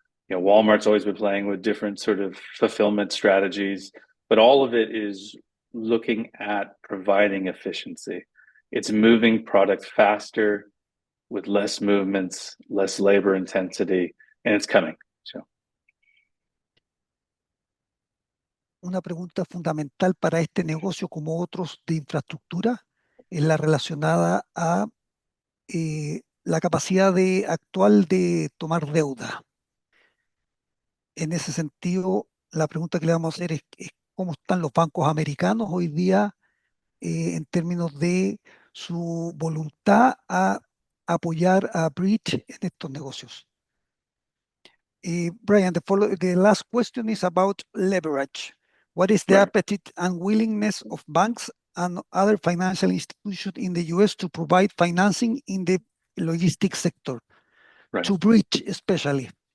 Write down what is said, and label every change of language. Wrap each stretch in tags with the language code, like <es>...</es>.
<en>You know, Walmart's always been playing with different sort of fulfillment strategies, but all of it is looking at providing efficiency. It's moving product faster with less movements, less labor intensity, and it's coming. So.</en> <es>Una pregunta fundamental para este negocio, como otros de infraestructura, es la relacionada a la capacidad actual de tomar deuda. En ese sentido, la pregunta que le vamos a hacer es cómo están los bancos americanos hoy día en términos de su voluntad a apoyar a Bridge en estos negocios.</es> <en>Brian, the last question is about leverage. What is the appetite and willingness of banks and other financial institutions in the US to provide financing in the logistics sector, to Bridge especially?</en>